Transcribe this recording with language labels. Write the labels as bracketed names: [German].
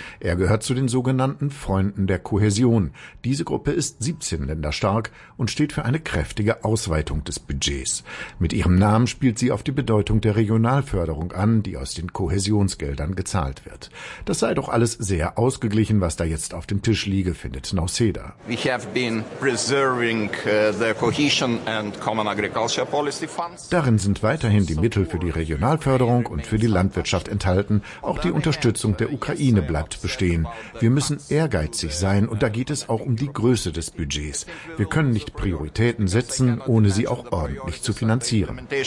[German] Er gehört zu den sogenannten Freunden der Kohäsion. Diese Gruppe ist 17 Länder stark und steht für eine kräftige Ausweitung des Budgets. Mit ihrem Namen spielt sie auf die Bedeutung der Regionalförderung an, die aus den Kohäsionsgeldern gezahlt wird. Das sei doch alles sehr ausgeglichen, was da jetzt auf dem Tisch liege, findet Nauseda. [English] We have been preserving the cohesion and common agriculture policy funds. [German] Darin sind weiterhin die Mittel für die Regionalförderung und für die Landwirtschaft enthalten. Auch die Unterstützung der Ukraine bleibt bestehen. Wir müssen ehrgeizig sein und da geht es auch um die Größe des Budgets. Wir können nicht Prioritäten setzen, ohne sie auch ordentlich zu finanzieren.